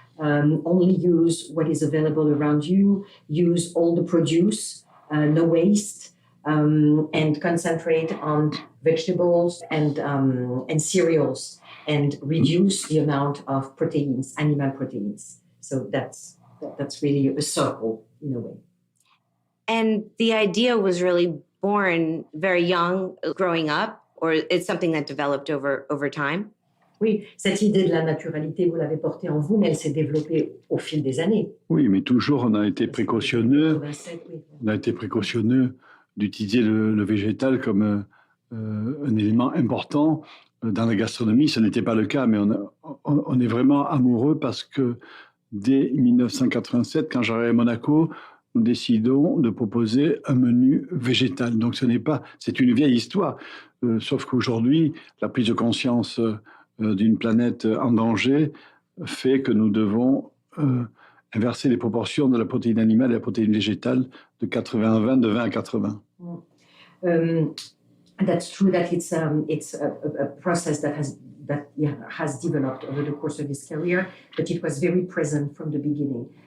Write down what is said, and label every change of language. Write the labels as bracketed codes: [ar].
[en] Only use what is available around you, use all the produce, no waste, and concentrate on vegetables and cereals, and reduce the amount of proteins, animal proteins. So that's really a circle in a way. And the idea was really born very young, growing up, or it's something that developed over time? [fr] Oui, cette idée de la naturalité, vous l'avez portée en vous, mais elle s'est développée au fil des années. Oui, mais toujours, on a été précautionneux. On a été précautionneux d'utiliser le végétal comme un élément important. Dans la gastronomie, ce n'était pas le cas, mais on est vraiment amoureux parce que dès 1987, quand j'arrive à Monaco, nous décidons de proposer un menu végétal. Donc c'est une vieille histoire, sauf qu'aujourd'hui, la prise de conscience d'une planète en danger fait que nous devons inverser les proportions de la protéine animale et de la protéine végétale de 80 à 20, de 20 à 80. [en] That's true that it's a process that has developed over the course of his career, but it was very present from the beginning.